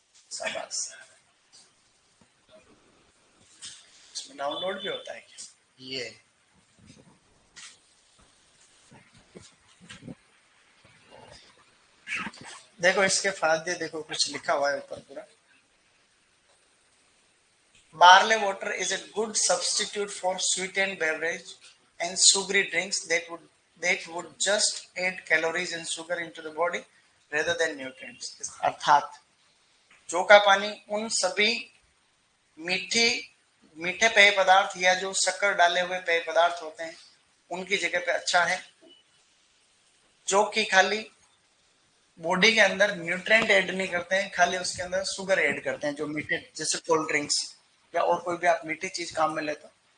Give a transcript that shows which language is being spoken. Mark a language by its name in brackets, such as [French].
[Hindi] शाबाश, इसमें डाउनलोड भी होता है क्या? ये देखो इसके फायदे देखो, कुछ लिखा हुआ है ऊपर पूरा। [English] Barley water is a good substitute for sweetened beverage and sugary drinks that would just add calories and sugar into the body rather than nutrients. [Hindi] अर्थात जो का पानी उन सभी मीठे पेय पदार्थ या जो शक्कर डाले हुए पेय पदार्थ होते हैं उनकी जगह पे अच्छा है, जो कि खाली बॉडी के अंदर न्यूट्रिएंट ऐड नहीं करते हैं, खाली उसके अंदर शुगर ऐड करते हैं, जो मीठे जैसे कोल्ड ड्रिंक्स या और कोई भी आप मीठी चीज काम में लेते हो।